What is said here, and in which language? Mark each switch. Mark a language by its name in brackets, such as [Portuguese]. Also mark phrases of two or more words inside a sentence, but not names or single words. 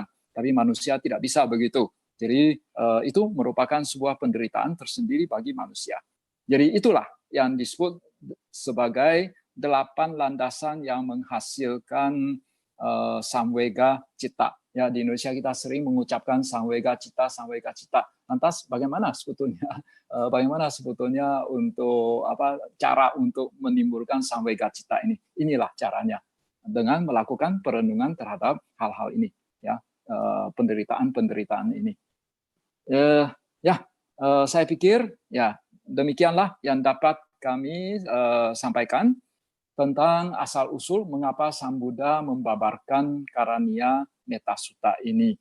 [Indonesian] Tapi manusia tidak bisa begitu. Jadi itu merupakan sebuah penderitaan tersendiri bagi manusia. Jadi itulah yang disebut sebagai 8 landasan yang menghasilkan [Pali] samvega citta. [Indonesian] Ya, di Indonesia kita sering mengucapkan [Pali] samvega citta, samvega citta. [Indonesian] Lantas bagaimana sebetulnya untuk cara untuk menimbulkan [Pali] samvega citta [Indonesian] ini? Inilah caranya, dengan melakukan perenungan terhadap hal-hal ini, ya, penderitaan-penderitaan ini. Saya pikir ya demikianlah yang dapat kami sampaikan tentang asal-usul mengapa Sang Buddha membabarkan Karaniya Metta Sutta ini.